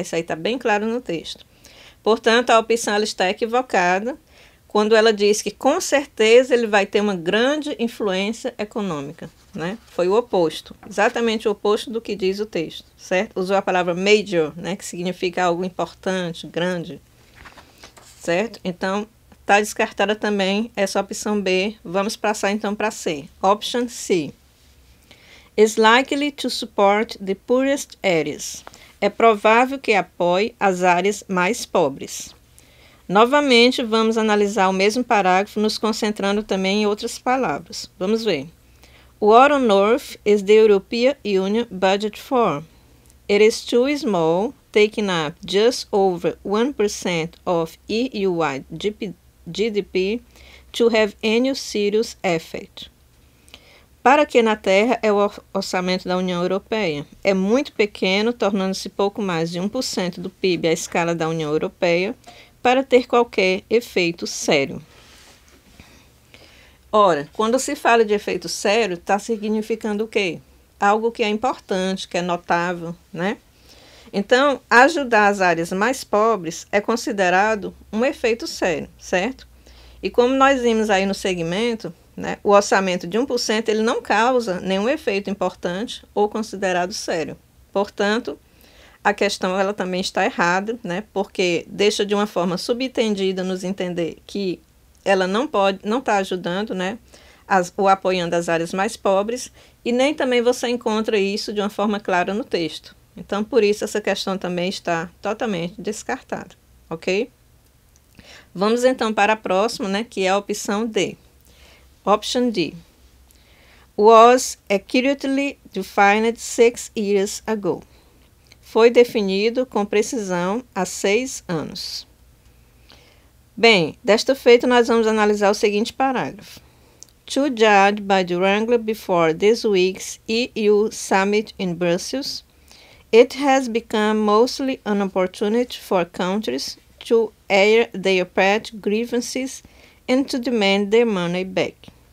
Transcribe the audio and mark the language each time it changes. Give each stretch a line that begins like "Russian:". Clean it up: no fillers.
Portuguese: Isso aí está bem claro no texto. Portanto, a opção ela está equivocada quando ela diz que com certeza ele vai ter uma grande influência econômica. Né? Foi o oposto, exatamente o oposto do que diz o texto, certo? Usou a palavra major, né, que significa algo importante, grande, certo? Então, está descartada também essa opção B. Vamos passar então para C.
English: Option C. Is likely to support the poorest areas.
Portuguese: É provável que apoie as áreas mais pobres. Novamente, vamos analisar o mesmo parágrafo, nos concentrando também em outras palavras. Vamos ver.
English: What on earth is the European Union budget for? It is too small, taking up just over 1% of EU-wide GDP to have any serious effect.
Portuguese: Para que na Terra é o orçamento da União Europeia? É muito pequeno, tornando-se pouco mais de 1% do PIB à escala da União Europeia, para ter qualquer efeito sério. Ora, quando se fala de efeito sério, está significando o quê? Algo que é importante, que é notável, né? Então, ajudar as áreas mais pobres é considerado um efeito sério, certo? E como nós vimos aí no segmento, né, o orçamento de 1% ele não causa nenhum efeito importante ou considerado sério. Portanto, a questão ela também está errada, né, porque deixa de uma forma subentendida nos entender que ela não está ajudando, né, ou apoiando as áreas mais pobres, e nem também você encontra isso de uma forma clara no texto. Então, por isso, essa questão também está totalmente descartada, ok? Vamos então para a próxima, né, que é a opção D.
English: Option D. Was accurately defined 6 years ago.
Portuguese: Foi definido com precisão há 6 anos. Bem, desta feita nós vamos analisar o seguinte parágrafo.
English: To judge by the Wrangler before this week's EU Summit in Brussels, it has become mostly an opportunity for countries to air their pet grievances and to demand their money back.